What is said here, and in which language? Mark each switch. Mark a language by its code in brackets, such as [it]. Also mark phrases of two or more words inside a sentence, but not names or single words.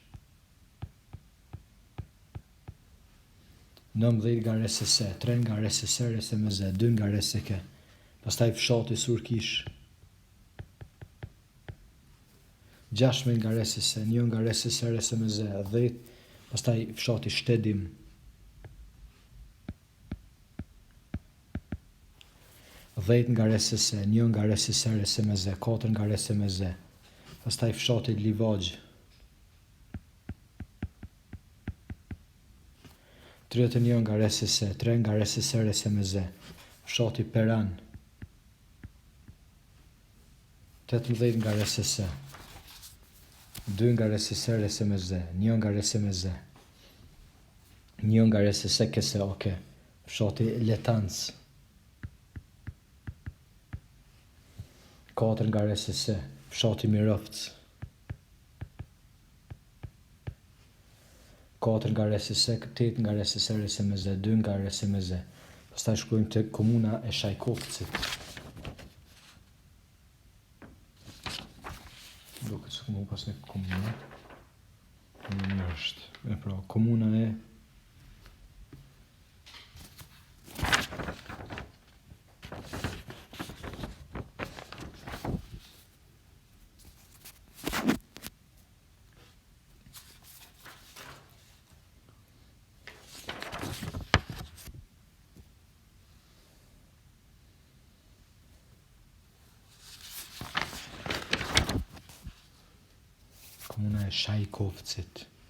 [sq] 19 nga RSS, 3 nga RSS RSMZ, 2 nga RSK, pastaj fshati Surkish, 16 nga RSS, 1 nga RSS RSMZ, 10, pastaj fshati Shtedim, 10 nga RSS, 1 nga RSS RSMZ, 4 nga RSMZ, pastaj fshati Livagj, 31 nga RSS, 3 nga RSS RSMZ, fshati Peran, 18 nga RSS, 2 nga RSS RSMZ, 1 nga RSMZ, 1 nga RSS KSOK, fshati Letanc, 4 nga RSS, fshati Mirovc, 4 nga RSS, 8 nga RSS RSMZ, 2 nga RSMZ, pastaj shkojmë të komuna e Shajkovcit. Duket se mu pas një komuna. Në është. E pra, komuna e komuna e Shajkovcit.